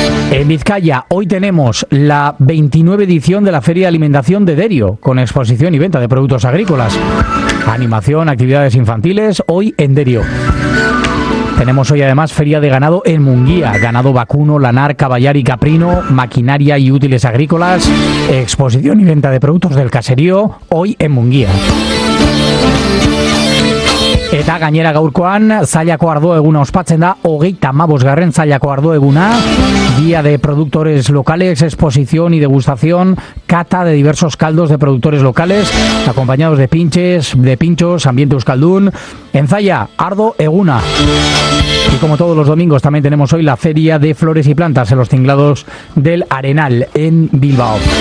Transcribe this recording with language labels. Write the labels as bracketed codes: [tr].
[es] En Vizcaya, hoy tenemos la 29 edición de la Feria de Alimentación de Derio, con exposición y venta de productos agrícolas, animación, actividades infantiles, hoy en Derio. Tenemos hoy además Feria de Ganado en Munguía, ganado vacuno, lanar, caballar y caprino, maquinaria y útiles agrícolas, exposición y venta de productos del caserío, hoy en Munguía. [eu] Eta gainera gaurkoan, zailako ardo eguna ospatzen da, 35. zailako ardo eguna, [es] día de productores locales, exposición y degustación, cata de diversos caldos de productores locales, acompañados de pinchos, ambiente euskaldun, en Zalla, ardo eguna. Y como todos los domingos, también tenemos hoy la feria de flores y plantas en los tinglados del Arenal, en Bilbao.